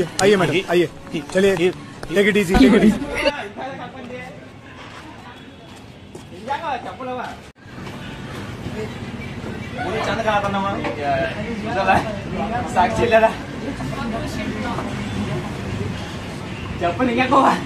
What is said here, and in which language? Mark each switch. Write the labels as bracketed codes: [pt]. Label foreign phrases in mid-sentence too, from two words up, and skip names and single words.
[hi] आइए मैडम, आइए, चलिए. [en] Take it easy, take it easy. [kn] ಚಂದ ಕಾಣತ್ತ ನಮ್ಮ ಸಾಕ್ಷಿ ಇಲ್ಲ ಚಪ್ಪಲ್ ಹಿಂಗ್ಯಾಕೋವ.